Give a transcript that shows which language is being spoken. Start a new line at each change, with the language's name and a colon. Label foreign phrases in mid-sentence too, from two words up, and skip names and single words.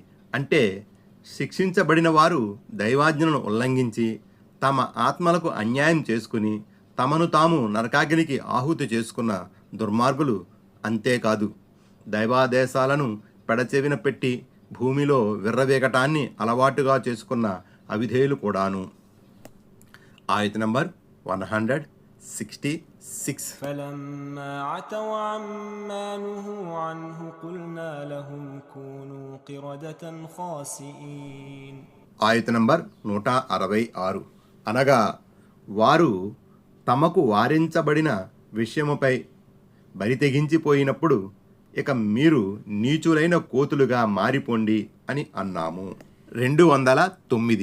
Telugu: అంటే శిక్షించబడిన వారు దైవాజ్ఞలను ఉల్లంఘించి తమ ఆత్మలకు అన్యాయం చేసుకుని తమను తాము నరకాగ్నికి ఆహుతి చేసుకున్న దుర్మార్గులు. అంతేకాదు, దైవాదేశాలను పెడచెవిన పెట్టి భూమిలో విర్రవేగటాన్ని అలవాటుగా చేసుకున్న అవిధేయులు కూడాను. ఆయత నంబర్ 166.
Arabic: فلما عتوا عما نهوا عنه قلنا لهم كونوا قردة خاسئين.
Telugu: ఆయత నంబర్ 166. అనగా వారు తమకు వారించబడిన విషయముపై బరితెగించిపోయినప్పుడు ఇక మీరు నీచులైన కోతులుగా మారిపోండి అని అన్నాము. 209.